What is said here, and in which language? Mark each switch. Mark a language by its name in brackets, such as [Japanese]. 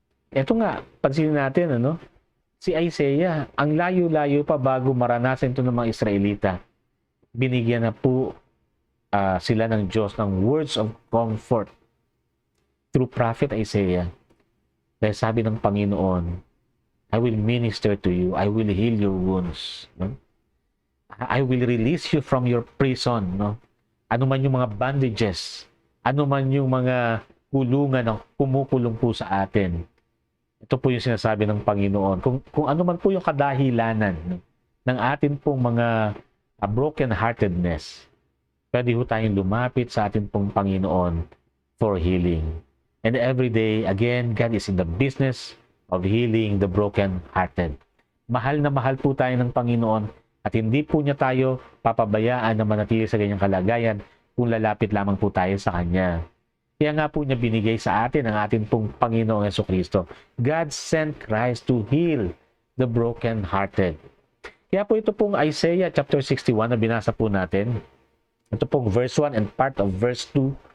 [Filipino] Ito nga, pansinin natin, si Isaiah, ang layo-layo pa bago maranasan ito ng mga Israelita, binigyan na po sila ng Diyos ng [English] words of comfort through prophet Isaiah. [Filipino] Dahil sabi ng Panginoon, [English] I will minister to you, I will heal your wounds. I will release you from your prison. [Filipino] Ano man yung mga bandages, ano man yung mga kulungan na kumukulong po sa atin. Ito po yung sinasabi ng Panginoon. Kung ano man po yung kadahilanan ng atin pong mga broken-heartedness, pwede po tayong lumapit sa atin pong Panginoon [English] for healing. And every day, again, God is in the business of healing the broken-hearted. [Filipino] Mahal na mahal po tayo ng Panginoon at hindi po niya tayo papabayaan na manatili sa ganyang kalagayan kung lalapit lamang po tayo sa Kanya. Kaya nga po niya binigay sa atin ang ating pong Panginoong Jesucristo. [English] God sent Christ to heal the broken-hearted. [Filipino] Kaya po ito pong Isaiah chapter 61 na binasa po natin. Ito pong verse 1 and part of verse 2.